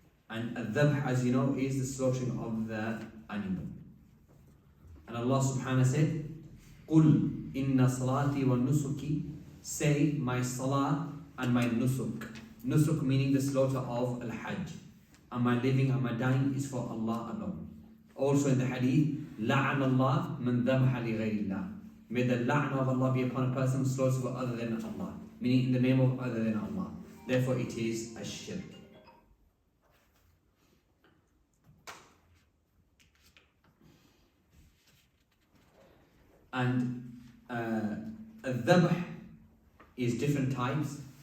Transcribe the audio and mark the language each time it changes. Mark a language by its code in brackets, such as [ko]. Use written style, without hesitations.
[en] And al-dhabh, as you know, is the slaughtering of the animal. And Allah subhanahu wa ta'ala said, [ar] قُلْ إِنَّ صَلَاتِي وَالنُّسُكِ. [en] Say, my salah and my nusuk. Nusuk meaning the slaughter of al-hajj. And my living and my dying is for Allah alone. Also in the hadith, [ar] لَعَنَ اللَّهِ مَنْ ذَبَحَ لِغَيْرِ اللَّهِ. [en] May the la'na of Allah be upon a person who slaughters for other than Allah. Meaning in the name of other than Allah. Therefore it is a shirk. And al-dhabh is different types.